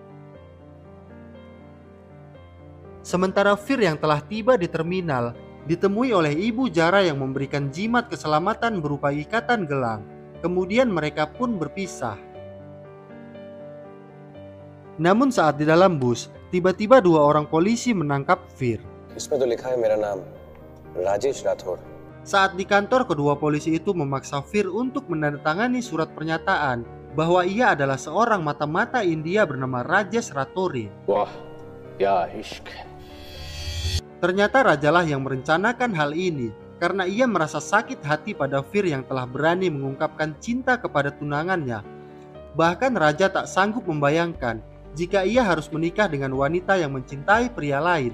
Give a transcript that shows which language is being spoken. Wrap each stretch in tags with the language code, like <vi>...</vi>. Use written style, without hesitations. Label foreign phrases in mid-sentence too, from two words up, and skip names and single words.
<id>Sementara Fir yang telah tiba di terminal ditemui oleh ibu Zara yang memberikan jimat keselamatan berupa ikatan gelang. Kemudian mereka pun berpisah. Namun saat di dalam bus, tiba-tiba dua orang polisi menangkap Fir.</id> <hi>इसमें तो लिखा है मेरा नाम राजेश राठौर.</hi> <id>Saat di kantor, kedua polisi itu memaksa Fir untuk menandatangani surat pernyataan bahwa ia adalah seorang mata-mata India bernama Rajesh Rathore.</id> <hi>वाह क्या इश्क है.</hi> <id>Ternyata Rajalah yang merencanakan hal ini karena ia merasa sakit hati pada Fir yang telah berani mengungkapkan cinta kepada tunangannya. Bahkan Raja tak sanggup membayangkan jika ia harus menikah dengan wanita yang mencintai pria lain.</id>